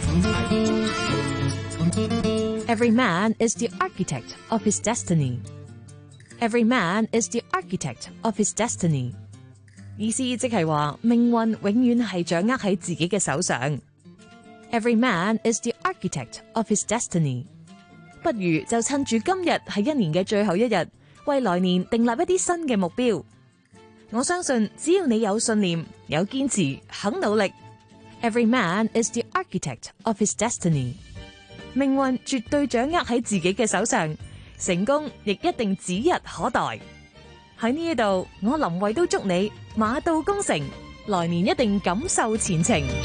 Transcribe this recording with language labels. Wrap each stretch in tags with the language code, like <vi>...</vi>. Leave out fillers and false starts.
<en>Every man is the architect of his destiny. Every man is the architect of his destiny.</en> <zh>意思即是说，命运永远是掌握在自己的手上。</zh> <en>Every man is the architect of his destiny.</en> <zh>不如就趁着今日是一年的最后一日，为来年订立一些新的目标。我相信只要你有信念，有坚持，肯努力。</zh> <en>Every man is the architect of his destiny.</en> <zh>命运绝对掌握在自己的手上，成功亦一定指日可待。在这里我林慧都祝你马到功成，来年一定感受前程。</zh>